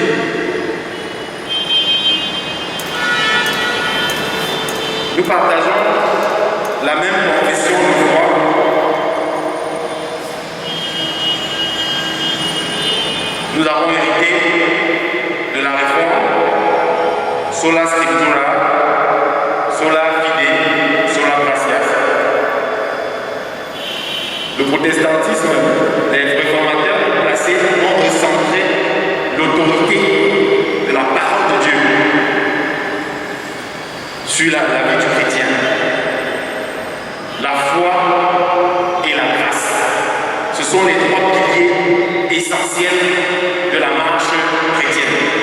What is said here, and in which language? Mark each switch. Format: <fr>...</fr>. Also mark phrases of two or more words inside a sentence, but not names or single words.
<fr>Nous partageons la même confession de foi. Nous avons hérité de la réforme</fr> <la>sola scriptura, sola fide, sola gratia.</la> <fr>Le protestantisme, les réformateurs placés ont recentré l'autorité de la parole de Dieu sur la vie du chrétien. La foi et la grâce, ce sont les trois piliers essentiels de la marche chrétienne.</fr>